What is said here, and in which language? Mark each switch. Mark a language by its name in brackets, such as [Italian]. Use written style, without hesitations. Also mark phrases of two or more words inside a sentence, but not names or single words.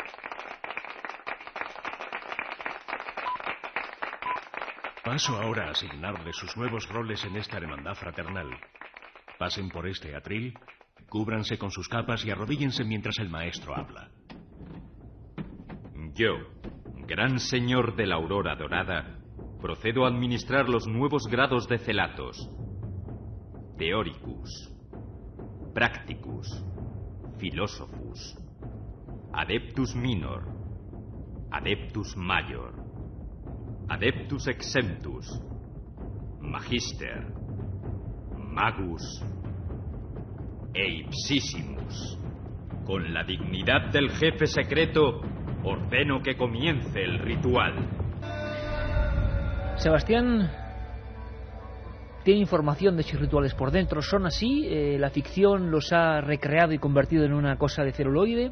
[Spanish] Paso ahora a asignarles sus nuevos roles en esta hermandad fraternal. Pasen por este atril, cúbranse con sus capas y arrodíllense mientras el maestro habla. Yo, gran señor de la aurora dorada, procedo a administrar los nuevos grados de celatos. [Latin] Theoricus, Practicus, Philosophus, Adeptus Minor, Adeptus Major, Adeptus Exemptus, Magister, Magus e Ipsissimus. [Spanish] Con la dignidad del jefe secreto, ordeno que comience el ritual. Sebastián tiene información de sus rituales por dentro. ¿Son así? ¿La ficción los ha recreado y convertido en una cosa de celuloide?